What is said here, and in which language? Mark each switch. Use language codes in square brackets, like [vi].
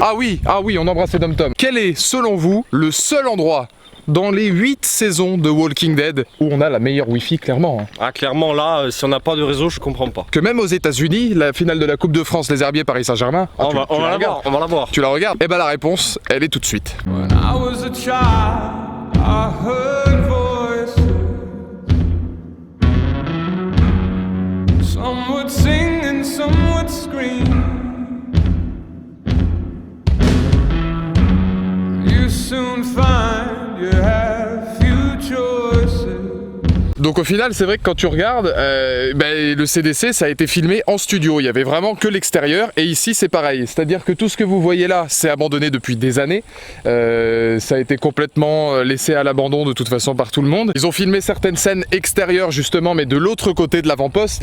[fr] Ah oui, on embrasse les dom-toms. Quel est, selon vous, le seul endroit dans les 8 saisons de Walking Dead où on a la meilleure Wi-Fi, clairement. Ah clairement là, si on n'a pas de réseau, je comprends pas. Que même aux États-Unis, la finale de la Coupe de France, les Herbiers Paris Saint-Germain, on va la voir. Tu la regardes? Eh ben la réponse, elle est tout de suite. [en] When I was a child, I heard voices. Some would sing and some would scream. You soon find you have few choices. [fr] Donc au final, c'est vrai que quand tu regardes, le CDC, ça a été filmé en studio. Il y avait vraiment que l'extérieur. Et ici, c'est pareil. C'est-à-dire que tout ce que vous voyez là, c'est abandonné depuis des années. Ça a été complètement laissé à l'abandon de toute façon par tout le monde. Ils ont filmé certaines scènes extérieures justement, mais de l'autre côté de l'avant-poste.